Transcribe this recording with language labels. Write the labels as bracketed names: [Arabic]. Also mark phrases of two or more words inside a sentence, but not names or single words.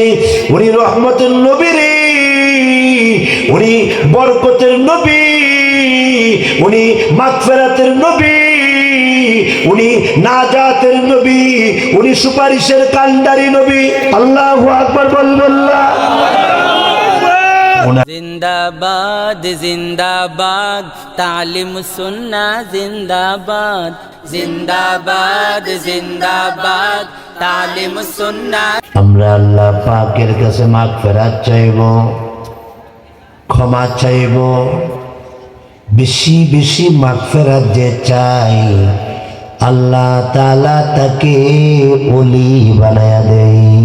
[Bangla] উনি রহমতের নবী রে, উনি বরকতের নবী, উনি মাগফিরাতের নবী, উনি নাজাতের নবী, উনি সুপারিশের কান্ডারি নবী। [Arabic] الله أكبر [Bangla] বলবেন না? [Hindi] जिंदाबाद जिंदाबाद तालिम सुन्ना जिंदाबाद, जिंदाबाद जिंदाबाद तालिम सुन्ना। [Bangla] আমরা আল্লাহ পাকের কাছে মাগফিরাত চাইব, ক্ষমা চাইব। বেশি বেশি মাগফিরাত যে চাই আল্লাহ তাআলা তাকে ওলি বানায়া দেয়।